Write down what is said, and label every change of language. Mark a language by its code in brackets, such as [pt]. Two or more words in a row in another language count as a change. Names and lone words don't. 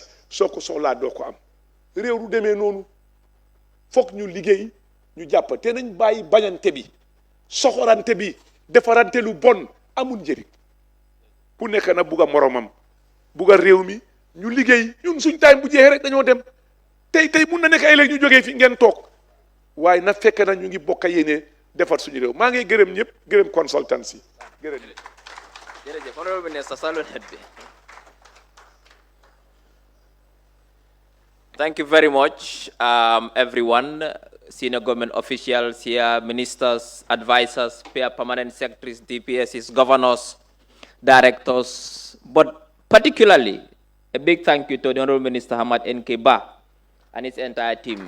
[wo] soo ko soxlaa doo ko am réew du demee noonu foog ñu liggéey ñu jàpp te nañ bàyyi bañante bi soxorante bi defarante lu bon amul njëriñ ku nekk na bugg a moromam bugg a réew mi ñu liggéey ñun suñ time bu jeexee rek dañoo dem tey mun na nekk ay léegi ñu jógee fi ngeen toog waaye na fekk na ñu ngi bokk a yéene defar suñu réew maa ngi gërëm ñëpp gërëm consultants yi gërëm [en] jërëjëf honorable minister salon head bi thank you very much everyone senior government officials here ministers advisors peer permanent secretaries DPSs governors directors but particularly a big thank you to the honorable minister Hamat N.K Bah and his entire team.